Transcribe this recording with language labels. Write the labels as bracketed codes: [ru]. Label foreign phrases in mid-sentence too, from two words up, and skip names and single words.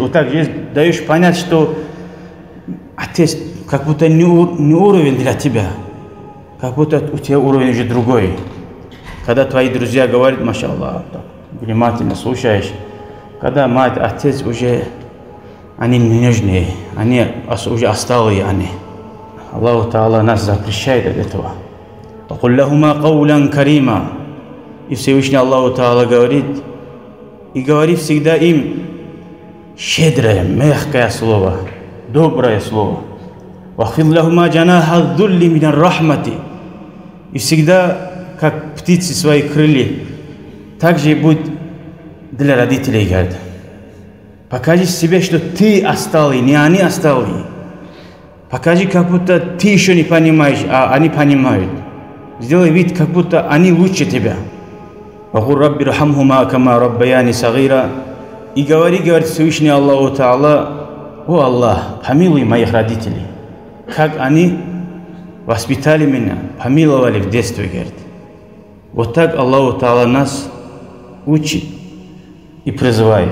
[ru] Вот так же даешь понять, что отец как будто не уровень для тебя, как будто у тебя уровень уже другой. Когда твои друзья говорят: «Машаллах», внимательно слушаешь. Когда мать, отец уже, они не нужны, они уже осталые они. [ar] الله تعالى [ru] нас запрещает от этого. [ar] وَقُلْ لَهُمَا قَوْلًا كَرِيمًا. [ru] И Всевышний [ar] الله تعالى [ru] говорит, и говори всегда им щедрое, мягкое слово, доброе слово. [ar] وَخْفِضْ لَهُمَا جَنَاحَ الذُّلِّ مِنَ الرَّحْمَةِ. [ru] И всегда, как птицы свои крылья, так же будь для родителей, говорит. Покажи себе, что ты осталый, не они осталые. Покажи, как будто ты еще не понимаешь, а они понимают. Сделай вид, как будто они лучше тебя. [ar] وَقُلْ رَبِّ رَحَمْهُمَا كَمَا رَبَّيَانِ صَغِيرًا. [ru] И говорит Всевышний [ar] الله تعالى: [ru] «О Аллах, помилуй моих родителей, как они воспитали меня, помиловали в детстве», говорит. Вот так [ar] الله تعالى [ru] нас учит и призывает.